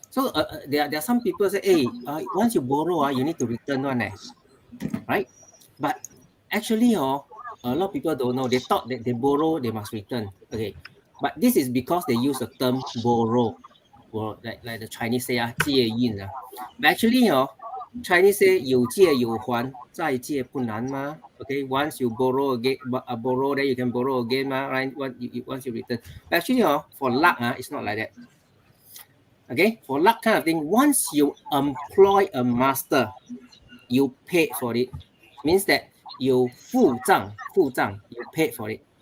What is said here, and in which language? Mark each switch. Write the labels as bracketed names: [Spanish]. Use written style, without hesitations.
[English] So there are some people say, hey, once you borrow, you need to return one, right? But actually, a lot of people don't know. They thought that they borrow, they must return. Okay, but this is because they use the term borrow, or like the Chinese say 借运. [Chinese] But actually, Chinese say 有借有还，再借不难嘛。 [English] Okay, once you borrow again, borrow, then you can borrow again, right? Once you return. But actually, for luck, it's not like that. Okay, for luck kind of thing, once you employ a master, you paid for it. Means that you 付账, you paid for it.